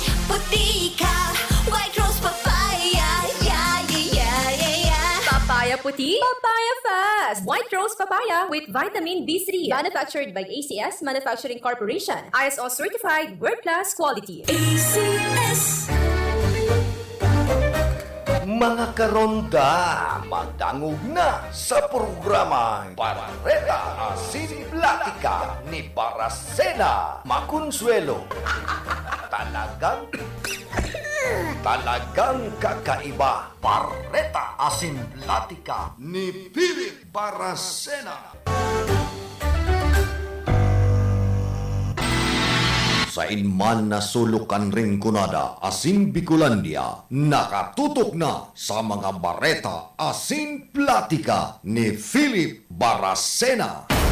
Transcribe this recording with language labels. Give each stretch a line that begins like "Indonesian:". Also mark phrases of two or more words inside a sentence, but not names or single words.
English: Puti ka, white rose papaya, yeah yeah yeah yeah. Papaya puti, papaya fast. White Rose Papaya with vitamin B3. Manufactured by ACS Manufacturing Corporation. ISO certified world-class quality. ACS.
Bikol: Mga karonda, magdangog na sa programa Barreta Asin Platica ni Baracena Maconsuelo. Talagang kakaiba. Barreta Asin Platica ni Philip Baracena. Sa inman na sulukan ring kunada, Asin Bicolandia, nakatutok na sa mga Barreta Asin Platica ni Philip Baracena.